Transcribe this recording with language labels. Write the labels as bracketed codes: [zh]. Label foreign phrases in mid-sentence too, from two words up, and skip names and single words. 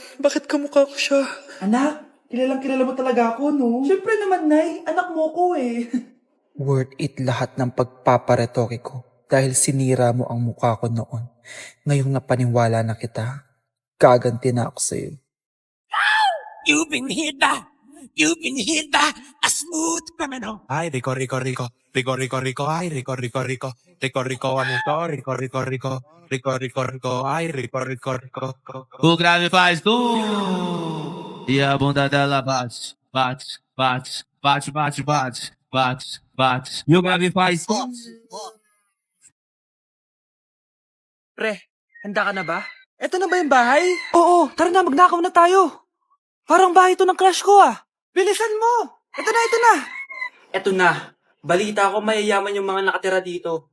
[tl] Bakit kamukha ko siya? Anak, kilalang kilala mo talaga ako, no? Siyempre naman, Nay. Anak mo ko eh. [en] Worth it [tl] lahat ng pagpaparetoke ko dahil sinira mo ang mukha ko noon. Ngayong napaniwala na kita, gaganti na ako sa'yo. [en] You've been hit. You've been hit. A smooth criminal. [es] Ay, Rico, Rico, Rico. Rico, Rico, Rico. Ay, Rico, Rico, Rico. Rico, Rico, [tl] ano to? [es] Rico, Rico, Rico. Rico, Rico, Rico. Ay, Rico, Rico, Rico. [pt] O grave faz tu e a bunda dela bate, bate, bate, bate, bate, bate, bate, bate. E o grave faz tu. [tl] Pre, handa ka na ba? Eto na ba yung bahay? Oo, tara na, magnakaw na tayo. Parang bahay to ng crush ko ah. Bilisan mo! Ito na, ito na! Eto na. Balita ko mayayaman yung mga nakatira dito.